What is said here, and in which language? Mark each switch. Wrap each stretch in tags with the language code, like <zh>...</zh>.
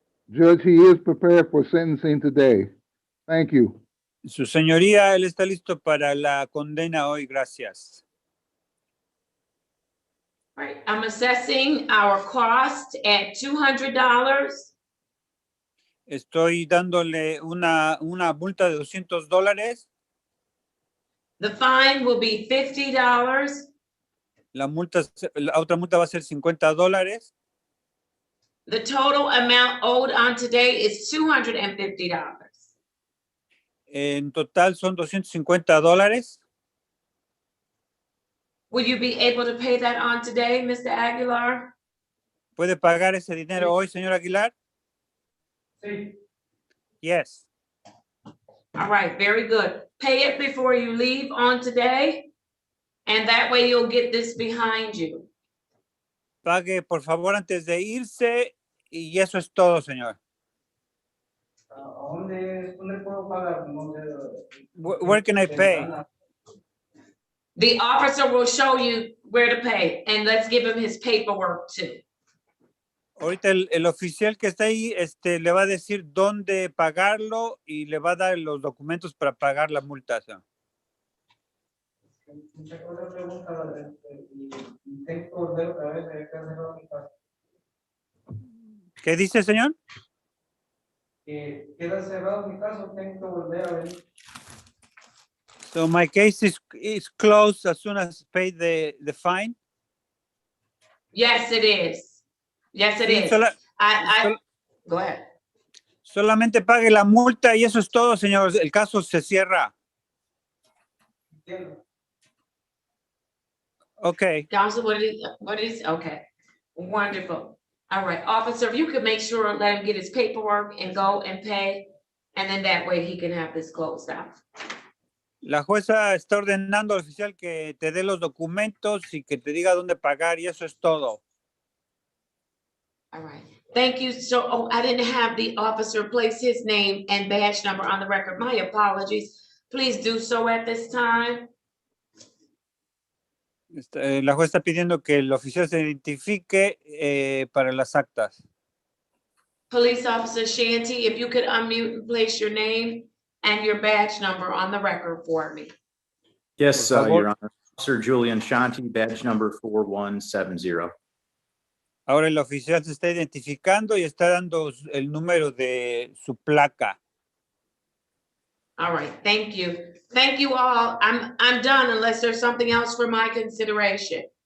<en>Judge, he is prepared for sentencing today. Thank you.</en> <es>Su señoría, él está listo para la condena hoy. Gracias.</es> <en>Right, I'm assessing our cost at $200.</en> <es>Estoy dándole una multa de $200.</es> <en>The fine will be $50.</en> <es>La otra multa va a ser $50.</es> <en>The total amount owed on today is $250.</en> <es>En total son $250.</es> <en>Will you be able to pay that on today, Mr. Aguilar?</en> <es>¿Puede pagar ese dinero hoy, señor Aguilar? Sí.</es> <en>Yes. All right, very good. Pay it before you leave on today, and that way you'll get this behind you.</en> <es>Pague, por favor, antes de irse, y eso es todo, señor. ¿Dónde puedo pagar? No sé.</es> <en>Where can I pay? The officer will show you where to pay, and let's give him his paperwork too.</en> <es>Ahorita el oficial que está ahí le va a decir dónde pagarlo y le va a dar los documentos para pagar la multa. ¿Sí? Otra pregunta, tengo que volver otra vez a cerrar mi caso. ¿Qué dice, señor? Queda cerrado mi caso, tengo que volver a venir.</es> <en>So my case is closed as soon as pay the fine. Yes, it is. Yes, it</en> <es>Sí,</es> <en>is. Go ahead.</en> <es>Solamente pague la multa y eso es todo, señor. El caso se cierra. Entiendo.</es> <en>Okay. Counsel, what is, okay, wonderful. All right, officer, if you could make sure, let him get his paperwork and go and pay, and then that way he can have this closed out.</en> <es>La jueza está ordenando al oficial que te dé los documentos y que te diga dónde pagar y eso es todo.</es> <en>All right, thank you. So, I didn't have the officer place his name and badge number on the record. My apologies. Please do so at this time.</en> <es>La jueza está pidiendo que el oficial se identifique para las actas.</es> <en>Police Officer Shanty, if you could unmute and place your name and your badge number on the record for me. Yes, Your Honor. Officer Julian Shanti, badge number 4170.</en> <es>Ahora el oficial se está identificando y está dando el número de su placa.</es> <en>All right, thank you. Thank you all. I'm done unless there's something else for my consideration.</en>